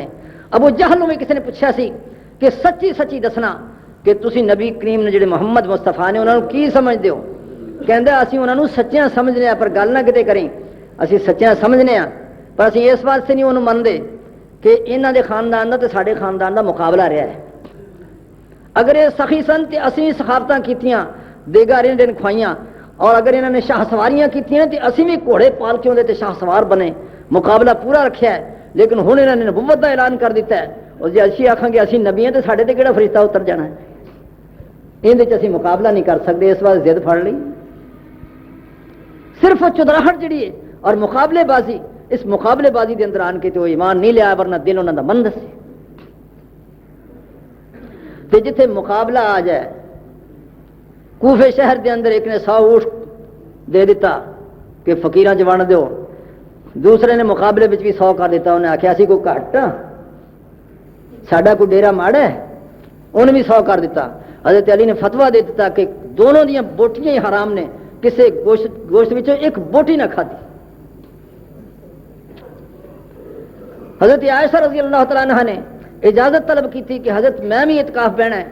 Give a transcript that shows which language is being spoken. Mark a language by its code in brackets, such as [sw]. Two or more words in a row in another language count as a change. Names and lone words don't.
[pa] ابو جہل میں کسی نے پوچھا سی کہ سچی سچی دسنا کہ تسی نبی کریم نے جڑے محمد مصطفیٰ نے انہوں کی سمجھتے ہو؟ کہندے اسی انہوں سچیاں سمجھنے ہیں، پر گل نہ کتے کریں، اسی سچیاں سمجھنے ہیں پر اسی اس واسطے نہیں انہوں منتے کہ انہوں دے خاندان دا تے ساڈے خاندان دا مقابلہ رہا ہے. اگر یہ سخی سن تے اسی سخاوتاں کیتیاں، دیگا رن دن کھوائیاں، اور اگر انہوں نے شاہ سواریاں کیتیاں تے اسی بھی گھوڑے پال کے ہوندے تے شاہ سوار بنے، مقابلہ پورا رکھیا ہے. لیکن ہن انہوں نے نبوت دا اعلان کر دیتا ہے، اور جی اسی آکھاں گے اسی نبی ہیں تے ساڈے تے کیڑا فرشتہ اتر جانا ہے، اندے چ اسی مقابلہ نہیں کر سکتے. اس واسطے ضد پھڑ لی. صرف چودراہٹ جڑی ہے اور مقابلے بازی، اس مقابلے بازی دے اندر آن کے تو ایمان نہیں لیا، ورنہ دل انہوں دا مند سی. تے جتھے مقابلہ آ جائے، کوفے شہر دے اندر ایک نے 100 اونٹ دے دیتا کہ فقیراں چ ونڈ دیو، دوسرے نے مقابلے وچ بھی 100 کر دیتا. انہیں آخیا اسی کوئی گھٹ ساڈا کوئی ڈیرا ماڑا ہے، انہیں بھی 100 کر دیتا. حضرت علی نے فتویٰ دے دیتا کہ دونوں دیاں بوٹیاں ہی حرام نے، کسے گوشت وچوں ایک بوٹی نہ کھادی. [ur] حضرت عائشہ [ar] رضی اللہ تعالیٰ عنہ [ur] نے اجازت طلب کی تھی کہ حضرت میں بھی اعتکاف بہنا ہے.